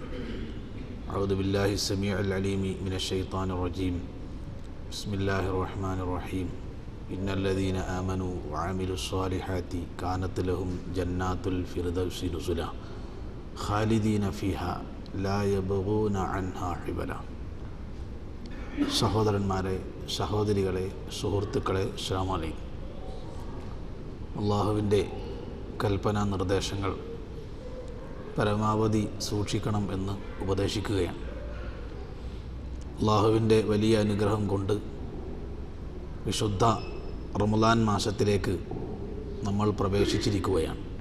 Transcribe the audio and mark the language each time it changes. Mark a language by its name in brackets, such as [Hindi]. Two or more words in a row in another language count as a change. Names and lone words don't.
[Arabic] أعوذ بالله السميع العليم من الشيطان الرجيم بسم الله الرحمن الرحيم إن الذين آمنوا وعملوا الصالحات كانت لهم جنات الفردوس نزلا خالدين فيها لا يبغون عنها حبلا. [Malayalam] സഹോദരന്മാരെ, സഹോദരികളെ, സുഹൃത്തുക്കളെ, [Arabic] السلام عليكم. [Malayalam] അള്ളാഹുവിൻ്റെ കൽപ്പനാ നിർദ്ദേശങ്ങൾ പരമാവധി സൂക്ഷിക്കണം എന്ന് ഉപദേശിക്കുകയാണ്. അള്ളാഹുവിൻ്റെ വലിയ അനുഗ്രഹം കൊണ്ട് വിശുദ്ധ റമളാൻ മാസത്തിലേക്ക് നമ്മൾ പ്രവേശിച്ചിരിക്കുകയാണ്.